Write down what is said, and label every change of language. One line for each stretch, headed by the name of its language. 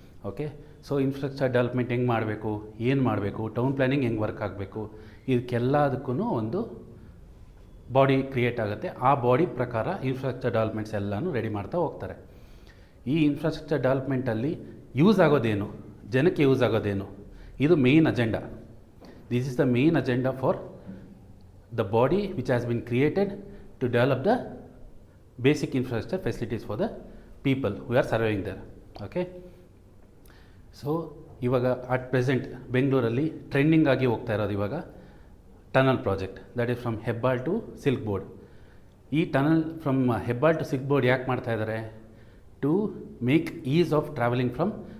Kannada: Okay, so infrastructure development ಹೆಂಗೆ ಮಾಡಬೇಕು, ಏನು ಮಾಡಬೇಕು, ಟೌನ್ ಪ್ಲ್ಯಾನಿಂಗ್ ಹೆಂಗೆ ವರ್ಕ್ ಆಗಬೇಕು, ಇದಕ್ಕೆಲ್ಲದಕ್ಕೂ ಒಂದು ಬಾಡಿ ಕ್ರಿಯೇಟ್ ಆಗುತ್ತೆ. ಆ ಬಾಡಿ ಪ್ರಕಾರ ಇನ್ಫ್ರಾಸ್ಟ್ರಕ್ಚರ್ ಡೆವಲಪ್ಮೆಂಟ್ಸ್ ಎಲ್ಲನೂ ರೆಡಿ ಮಾಡ್ತಾ ಹೋಗ್ತಾರೆ. ಈ ಇನ್ಫ್ರಾಸ್ಟ್ರಕ್ಚರ್ ಡೆವಲಪ್ಮೆಂಟಲ್ಲಿ ಯೂಸ್ ಆಗೋದೇನು, ಜನಕ್ಕೆ ಯೂಸ್ ಆಗೋದೇನು, ಇದು main agenda.
English: This is the main agenda for the body which has been created to develop the basic infrastructure facilities for the people who are surviving there.
Kannada: Okay, so ಇವಾಗ at present ಬೆಂಗಳೂರಲ್ಲಿ trending ಆಗಿ ಹೋಗ್ತಾ ಇರೋದು ಇವಾಗ tunnel project, that is from Hebbal to silk board. ಈ tunnel from Hebbal to silk board ಯಾಕೆ ಮಾಡ್ತಾ ಇದ್ದಾರೆ?
English: to make ease of travelling from